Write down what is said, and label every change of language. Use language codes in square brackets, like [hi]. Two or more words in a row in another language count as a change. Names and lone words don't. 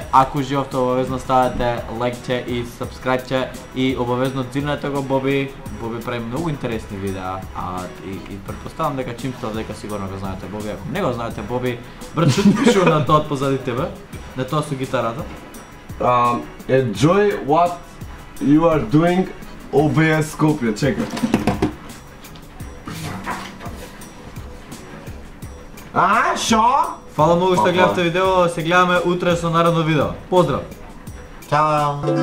[mk] Ако уживавте, обавезно ставете лайкче и сабскрајбче и обавезно дзирнете го Боби. Боби прави многу интересни видеа, и претпоставам дека чим тоа дека сигурно го знаете Боби. Ако не го знаете Боби, брат, што ти пишува на тоа позади тебе? На тоа со гитарата? [en] Enjoy what you are doing, OBS Skopje, чекай. [mk] Шо? Фала многу што гледавте видео, се гледаме утре со наредно видео. Поздрав! Чао!